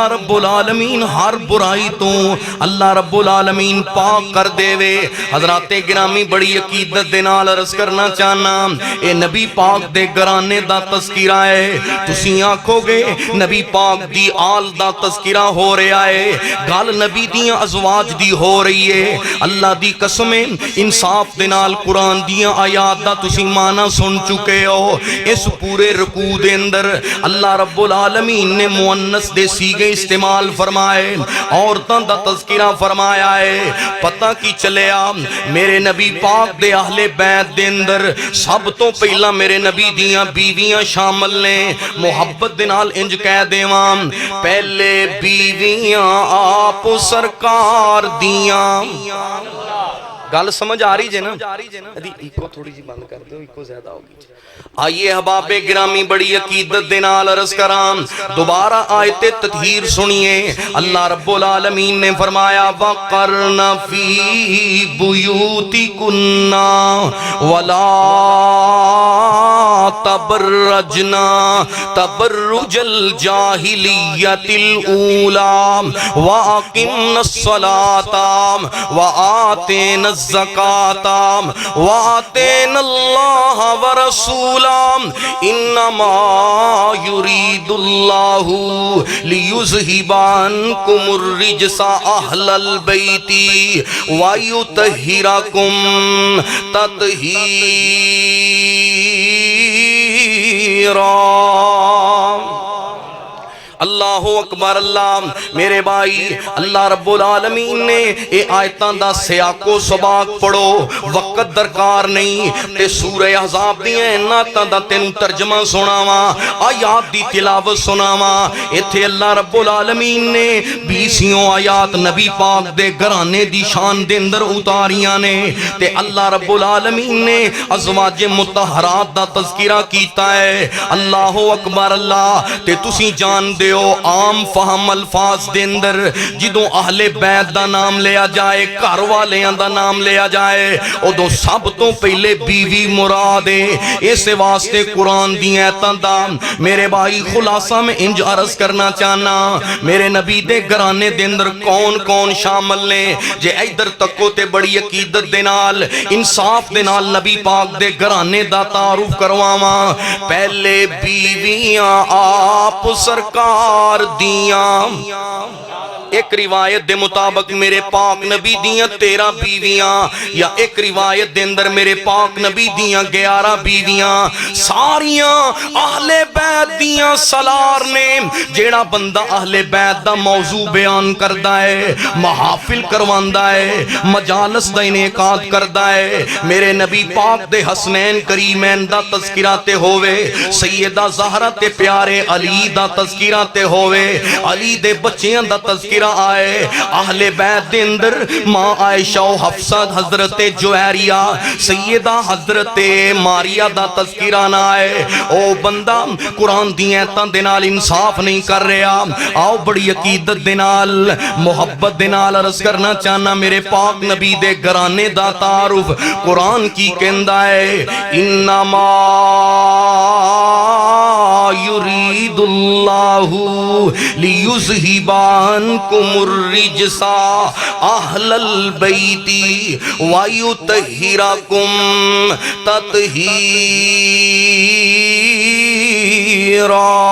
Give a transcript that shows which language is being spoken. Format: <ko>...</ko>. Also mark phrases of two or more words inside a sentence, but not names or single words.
<pa>رب العالمین ہر برائی تو اللہ رب العالمین پاک کر دے وے حضرات گرامی بڑی عقیدت دے نال عرض کرنا چاہنا اے نبی پاک دے گھرانے دا تذکرہ ہے تسی آکھو گے نبی پاک دی آل دا تذکرہ ہو رہا ہے گال نبی دیاں ازواج دی ہو رہی ہے اللہ دی قسمیں انصاف دے نال قرآن دیاں آیات دا تسی معنی سن چکے ہو اس پورے رکوع دے اندر اللہ رب العالمین نے مؤنث دے سیغے استعمال فرمائے عورتاں دا تذکرہ فرمایا ہے پتہ کی چلیا میرے نبی پاک دے اہل بیت دے اندر سب تو پہلا میرے نبی دیاں بیویاں شامل نے محبت دے نال انج کہہ دیواں پہلے بیویاں آپ سرکار دیاں گل سمجھ آ رہی جے نا؟ ایکو تھوڑی جی بند کر دو، ایکو زیادہ ہوگی۔ آئیے احباب گرامی بڑی عقیدت دے نال عرض کرام، دوبارہ آیت تطہیر سنیے۔</pa> <ar>اللہ رب العالمین نے فرمایا وَقَرْنَ فِي بُيُوتِكُنَّ وَلَا تَبَرَّجْنَا تَبَرُّجَ الْجَاهِلِيَّةِ الْأُولَى وَأَقِمْنَا الصَّلَاةَ وَآتَيْنَا الزَّكَاةَ وَآتَيْنَا اللَّهَ وَرَسُولَهُ إِنَّمَا يُرِيدُ اللَّهُ لِيُذْهِبَ عَنكُمُ الرِّجْسَ أَهْلَ الْبَيْتِ وَيُطَهِّرَكُمْ تَطْهِيرًا۔ اللہ اکبر</ar> <pa>اللہ میرے بھائی، اللہ رب العالمین نے اے آیتاں دا سیاق و سباق پڑھو، وقت درکار نہیں تے سورہ احزاب دیاں اناتاں دا تینوں ترجمہ سناواں، آیات دی تلاوت سناواں۔ ایتھے اللہ رب العالمین نے 20 آیات نبی پاک دے گھرانے دی شان دے اندر اتاریاں نے، تے اللہ رب العالمین نے ازواج مطہرات دا تذکرہ کیتا ہے۔</pa> <ar>اللہ اکبر اللہ،</ar> <pa>تے تسی جان دے عام فہم الفاظ دے اندر جدوں اہل بیت دا نام لیا جائے، گھر والیاں دا نام لیا جائے، ادوں سب تو پہلے بیوی مراد ہے۔ اس واسطے قرآن دی آیتاں دا میرے بھائی خلاصہ میں انج عرض کرنا چاہنا، میرے نبی دے گھرانے دے اندر کون کون شامل نے؟ جے ادھر تکو تے بڑی عقیدت دے نال انصاف دے نال نبی پاک دے گھرانے دا تعارف کرواواں۔ پہلے بیویاں آپ سرکار دیاں، ایک روایت دے مطابق میرے پاک نبی دیاں 13 بیویاں، یا ایک روایت دے اندر میرے پاک نبی دیاں 11 بیویاں، ساریاں اہل بیت دیاں سالار نے۔ جیڑا بندہ اہل بیت دا موضوع بیان کردہ ہے، محافل کرواندہ ہے، مجالس دا انعقاد کردہ ہے، میرے نبی پاک دے حسنین کریمین دا تذکرہ تے ہوئے، سیدہ زہرہ تے پیارے علی دا تذکرہ تے ہوئے، علی دے بچیاں دا تذکرہ آئے، اہل بیت دے اندر ماں عائشہ و حفصہ، حضرت جویریہ، سیدہ حضرت ماریہ دا تذکرہ نہ آئے۔ او بندہ قرآن دی آیتاں دے نال انصاف نہیں کر رہا، آؤ بڑی عقیدت دے نال محبت دے نال عرض کرنا چاہنا، میرے پاک نبی دے گھرانے دا تعارف قرآن کی کہندا ہے</pa> <ar>انما یرید اللہ لیذہب عنکم الرجس اہل البیت ویطہرکم تطہیرا۔</ar>